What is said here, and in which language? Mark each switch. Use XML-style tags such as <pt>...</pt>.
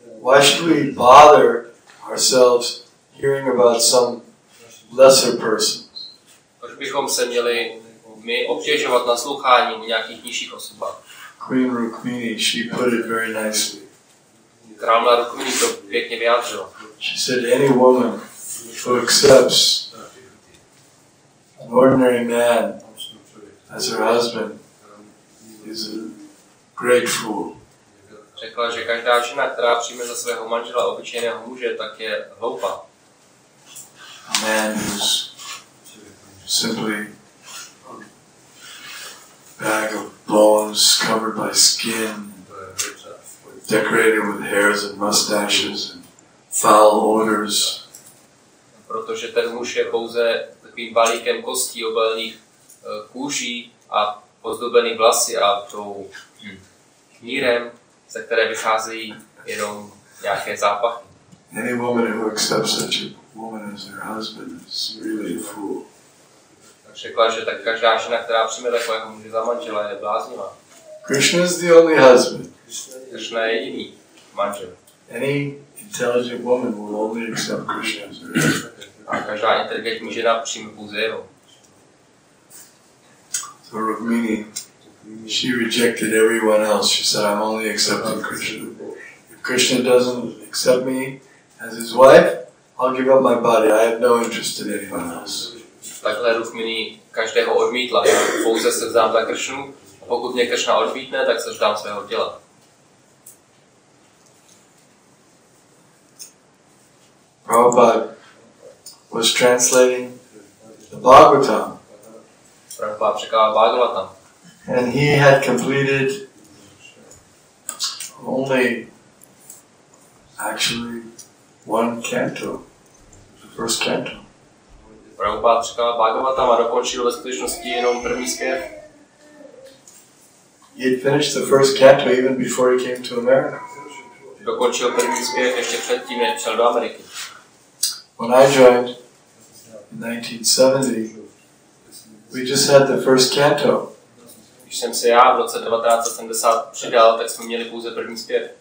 <en>Why should we bother ourselves hearing about some lesser person?</en> <cs>Proč bychom se měli my obtěžovat naslouchání nějakých nižších osobách?</cs> <en>Queen Rukmini, she put it very nicely.</en> <cs>Královna Rukmini to pěkně vyjádřila.</cs> <en>She said any woman who accepts an ordinary man as her husband is a great fool.</en> <cs>Řekla, že každá žena, která přijme za svého manžela obyčejného muže, tak je hloupá.</cs> <en>A man who's simply a bag of bones covered by skin, decorated with hairs and mustaches and foul odors.</en> <cs>Protože ten muž je pouze takovým balíkem kostí obalených kůží a pozdobený vlasy a tou knírem, ze které vycházejí jenom nějaké zápachy.</cs> <en>Any woman who accepts such a woman as her husband is really a fool.</en> <cs>Tak řekla, že tak každá žena, která přijme takového muže za manžela, je bláznivá.</cs> <en>Krishna is the only husband.</en> <cs>Krishna je jediný manžel.</cs> <en>Any intelligent woman will only accept Krishna as her husband.</en> <cs>A každá inteligentní žena přijme pouze jeho.</cs> <en>So Rukmini, she rejected everyone else. She said, I'm only accepting Krishna. If Krishna doesn't accept me as his wife, I'll give up my body. I have no interest in anyone else.</en> <cs>Takhle Rukmini každého odmítla. Já pouze se vzdám za Krishnu. A pokud mě Krishna odmítne, tak se vzdám svého těla.</cs> <en>Prabhupada was translating the Bhagavatam.</en> <cs>Prabhupada překládal Bhagavatam.</cs> <en>And he had completed only actually one canto, the first canto.</en> <cs>Prabhupada překládá Bhagavatam a dokončil ve skutečnosti jenom první zpěv.</cs> <en>He had finished the first canto even before he came to America.</en> <cs>Dokončil první zpěv ještě předtím, než přijel do Ameriky.</cs> <en>When I joined in 1970, we just had the first canto.</en> <cs>Když jsem se já v roce 1970 přidal, tak jsme měli pouze první zpěv.</cs>